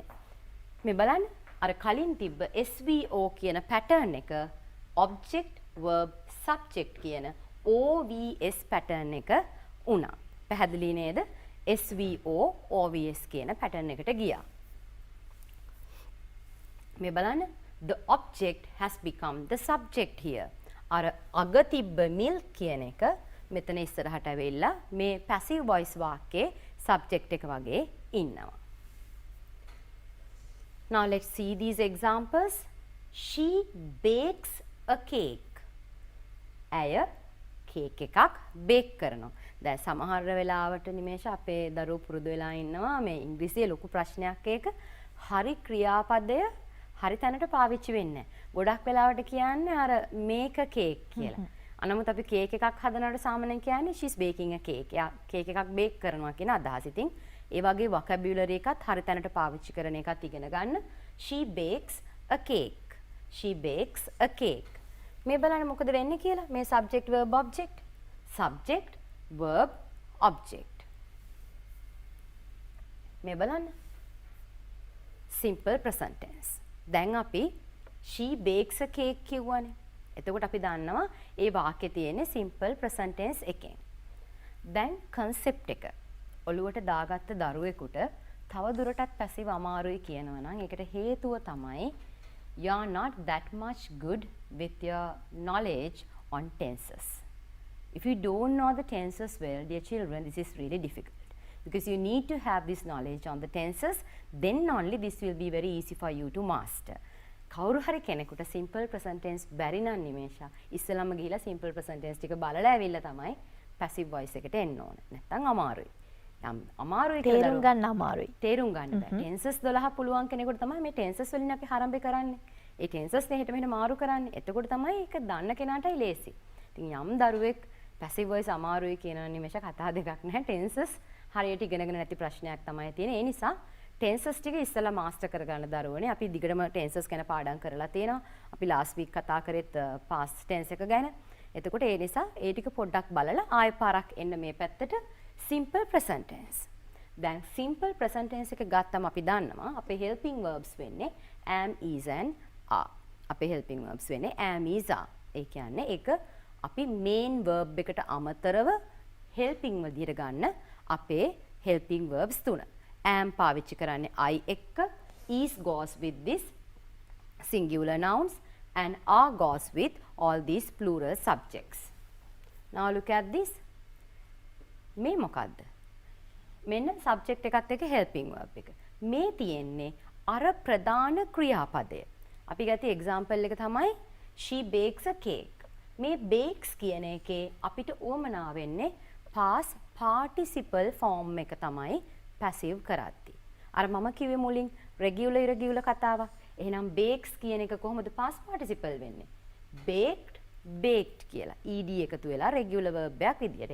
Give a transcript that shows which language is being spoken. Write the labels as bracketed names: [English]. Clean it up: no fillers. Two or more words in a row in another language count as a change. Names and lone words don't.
[Sinhala] මේ බලන්න අර කලින් තිබ්බ SVO කියන පැටර්න් එක [English] object verb subject [Sinhala] කියන OVS පැටර්න් එක වුණා. පැහැදිලි නේද? SVO OVS කියන පැටර්න් එකට ගියා. මේ බලන්න [English] the object has become the subject here. [Sinhala] අර අග තිබ්බ milk කියන එක මෙතන ඉස්සරහට ඇවිල්ලා මේ [English] passive voice [Sinhala] වාක්‍යයේ subject එක වගේ ඉන්නවා. [English] Now let's see these examples. She bakes a cake. [Sinhala] ඇය කේක් එකක් බේක් කරනවා. දැන් සමහර වෙලාවට නිමේෂ අපේ දරුවෝ පුරුදු වෙලා ඉන්නවා මේ ඉංග්‍රීසියේ ලොකු ප්‍රශ්නයක් ඒක හරි ක්‍රියාපදය හරි තැනට පාවිච්චි වෙන්නේ නැහැ. ගොඩක් වෙලාවට කියන්නේ අර [English] make a cake [Sinhala] කියලා. අනමුත් අපි කේක් එකක් හදනකොට සාමාන්‍යයෙන් කියන්නේ [English] she's baking a cake. [Sinhala] එයා කේක් එකක් බේක් කරනවා කියන අදහස. ඉතින් ඒ වගේ vocabulary එකත් හරි තැනට පාවිච්චි කරන එකත් ඉගෙන ගන්න. [English] She bakes a cake. She bakes a cake. [Sinhala] මේ බලන්න මොකද වෙන්නේ කියලා. මේ [English] subject verb object. Subject verb object. [Sinhala] මේ බලන්න. [English] Simple present tense. [Sinhala] දැන් අපි [English] she bakes a cake [Sinhala] කියවනේ. එතකොට අපි දන්නවා ඒ වාක්‍යයේ තියෙන්නේ [English] simple present tense [Sinhala] එකෙන්. දැන් concept එක ඔළුවට දාගත්ත දරුවෙකුට තව දුරටත් පැසිව අමාරුයි කියනවා නම් ඒකට හේතුව තමයි [English] you are not that much good with your knowledge on tenses. If you don't know the tenses well, dear children, this is really difficult. Because you need to have this knowledge on the tenses, then only this will be very easy for you to master. [Sinhala] කවුරු හරි කෙනෙකුට [English] simple present tense [Sinhala] බැරි නම් නිමේෂා ඉස්සෙල්ලාම ගිහිලා [English] simple present tense [Sinhala] ටික බලලා ඇවිල්ලා තමයි [English] passive voice [Sinhala] එකට එන්න ඕන. නැත්තම් අමාරුයි. අමාරුයි කියලා තේරුම් ගන්න අමාරුයි. තේරුම් ගන්න බෑ. tenses 12 පුළුවන් කෙනෙකුට තමයි මේ tenses වලින් අපි ආරම්භ කරන්නේ. ඒ tenses නේ හිට මෙහෙම මාරු කරන්නේ. එතකොට තමයි ඒක දන්න කෙනාටයි ලේසි. ඉතින් යම් දරුවෙක් [English] passive voice [Sinhala] අමාරුයි කියන නිමේෂ කතා දෙකක් නැහැ. tenses හරියට ඉගෙනගෙන නැති ප්‍රශ්නයක් තමයි තියෙන්නේ. ඒ නිසා tenses ටික ඉස්සලා මාස්ටර් කරගන්න දරුවනේ. අපි දිගටම tenses ගැන පාඩම් කරලා තියෙනවා. අපි [English] last week [Sinhala] කතා කරෙත් past tense එක ගැන. එතකොට ඒ නිසා ඒ ටික පොඩ්ඩක් බලලා ආයෙ පාරක් එන්න මේ පැත්තට [English] simple present tense. [Sinhala] දැන් [English] simple present tense [Sinhala] එක ගත්තම අපි දන්නවා අපේ [English] helping verbs [Sinhala] වෙන්නේ [English] am, is and are. [Sinhala] අපේ [English] helping verbs [Sinhala] වෙන්නේ [English] am, is, are. [Sinhala] ඒ කියන්නේ ඒක අපි [English] main verb [Sinhala] එකට අමතරව helping විදිහට ගන්න අපේ [English] helping verbs [Sinhala] තුන. am පාවිච්චි කරන්නේ I එක්ක, [English] is goes with this singular nouns and are goes with all these plural subjects. Now look at this. [Sinhala] මේ මොකද්ද? මෙන්න subject එකත් එක්ක [English] helping verb [Sinhala] එක. මේ තියෙන්නේ අර ප්‍රධාන ක්‍රියාපදය. අපි ගත්තේ example එක තමයි [English] she bakes a cake. [Sinhala] මේ bakes කියන එකේ අපිට උවමනා වෙන්නේ [English] past participle form [Sinhala] එක තමයි passive කරද්දී. අර මම කිව්වේ මුලින් [English] regular irregular [Sinhala] කතාවක්. එහෙනම් bakes කියන එක කොහොමද [English] past participle [Sinhala] වෙන්නේ? [English] baked, baked [Sinhala] කියලා ed එකතු වෙලා [English] regular verb [Sinhala] එකක් විදියට.